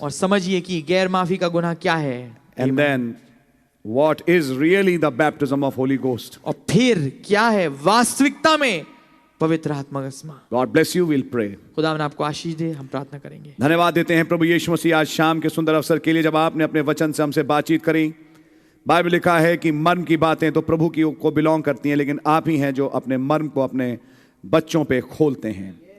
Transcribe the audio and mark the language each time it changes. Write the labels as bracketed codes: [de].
[hi] और समझिए कि गैर माफी का गुनाह क्या है। [en] And then what is really the baptism of Holy Ghost. [hi] और फिर क्या है वास्तविकता में पवित्र आत्मा का स्मरण। [en] God bless you. We'll pray. [hi] खुदावन आपको आशीष दे, हम प्रार्थना करेंगे। धन्यवाद देते हैं प्रभु यीशु मसीह आज शाम के सुंदर अवसर के लिए, जब आपने अपने वचन से हमसे बातचीत करी। बाइबल लिखा है कि मर्म की बातें तो प्रभु की को बिलोंग करती हैं, लेकिन आप ही हैं जो अपने मर्म को अपने बच्चों पे खोलते हैं।